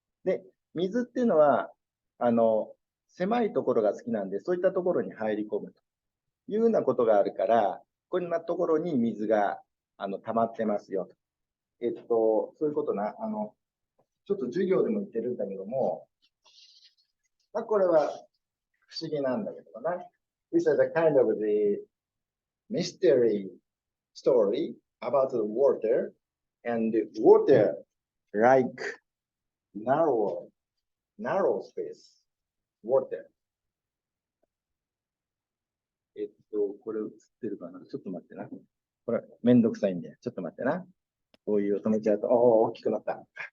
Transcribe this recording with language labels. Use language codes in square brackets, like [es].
[ja] で、水っていうのは、狭いところが好きなんで、そういったところに入り込むというようなことがあるから、こんなところに水が溜まってますよと。そういうことな、ちょっと授業でも言ってるんだけども、これは不思議なんだけどな。 [en] This is a kind of the mystery story about the water, and water like narrow space water. [ja] これ映ってるかな？ちょっと待ってな。これめんどくさいんで、ちょっと待ってな。こういう止めちゃうと、大きくなった。